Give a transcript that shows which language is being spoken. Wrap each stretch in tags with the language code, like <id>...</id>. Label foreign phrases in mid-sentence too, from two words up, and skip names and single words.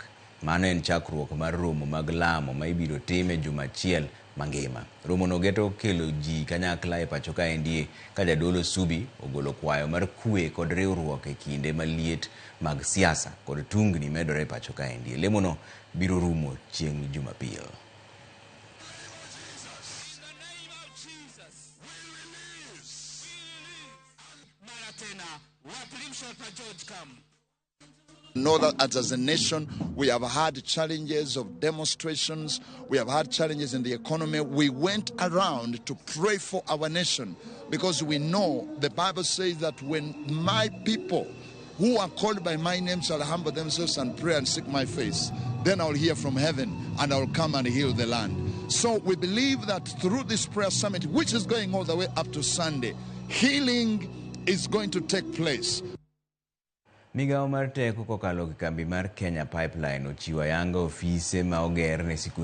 <luo>Mano en chakruok mar romo mag lamo ma ibiro tim e juma achiel mangima. Romo no geto kelo ji kanyakla e pacho ka endi ka Jodolo Subi ogolo kwayo mar kwe kod riwruok e kinde maliet mag siasa kod tungni medore e pacho ka endi. Lemo no biro rumo chieng' Jumapil.</luo> <en>Know that as a nation, we have had challenges of demonstrations. We have had challenges in the economy. We went around to pray for our nation because we know the Bible says that when my people who are called by my name shall humble themselves and pray and seek my face, then I'll hear from heaven and I'll come and heal the land. So we believe that through this prayer summit, which is going all the way up to Sunday, healing is going to take place.</en> <luo>Migao mar teko kokalo kambi mar Kenya Pipeline ochiwo ayanga ofise ma oger ne sikunde</luo>